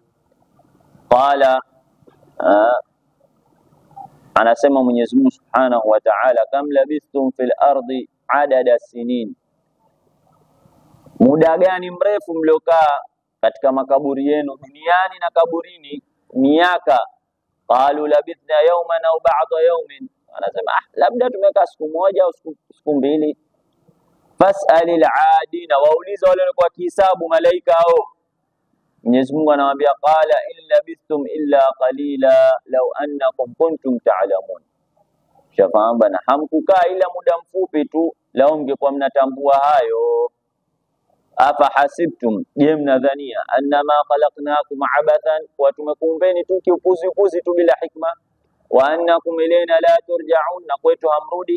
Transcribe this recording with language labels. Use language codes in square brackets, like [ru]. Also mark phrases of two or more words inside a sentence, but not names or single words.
[sw] Qala, anasema Mwenyezi Mungu [ar] سبحانه وتعالى, كم لبثتم في الأرض عدد سنين, [sw] muda gani mrefu mliokaa katika makaburi yenu duniani na kaburini miaka. [ar] قالوا لبثنا يوما أو بعض يوم, [sw] anasema labda tumekaa siku moja au siku mbili. [ar] فاسأل العادين, [sw] wauliza wale walikuwa kihisabu malaika hao. Mwenyezi Mungu anawaambia [ar] قال إن لبثتم إلا قليلا لو أنكم كنتم تعلمون. [sw] Shafahamu bana, hamkukaa ila muda mfupi tu, lao mngekuwa mnatambua hayo. [ar] أفحسبتم, [sw] je mnadhania, [ar] أنما خلقناكم عبثا, [sw] wa tumekuumbeni tu kiupuzi tu bila hikma, [ar] وأنكم إلينا لا ترجعون, [sw] na kwetu hamrudi.